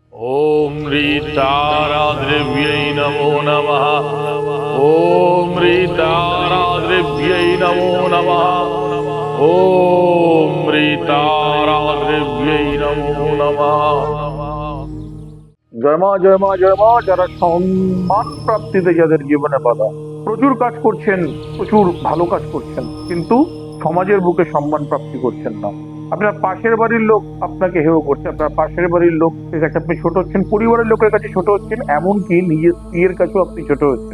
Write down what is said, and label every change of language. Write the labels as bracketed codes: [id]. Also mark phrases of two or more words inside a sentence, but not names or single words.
[sa] ओम ह्रीताराद्रव्यै नमो नमः। ओम ह्रीताराद्रव्यै नमो नमः। ओम ह्रीताराद्रव्यै नमो नमः। [bn] জয় মা জয় মা। যারা সম্মান প্রাপ্তিতে যাদের জীবনে বাধা, প্রচুর কাজ করছেন, প্রচুর ভালো কাজ করছেন, কিন্তু সমাজের বুকে সম্মান প্রাপ্তি করছেন না। আপনার পাশের বাড়ির লোক আপনাকে হেয় করছে, আপনার পাশের বাড়ির লোকের কাছে আপনি ছোট হচ্ছেন, পরিবারের লোকের কাছে ছোট হচ্ছেন, এমনকি নিজের স্ত্রীর কাছেও আপনি ছোট হচ্ছেন।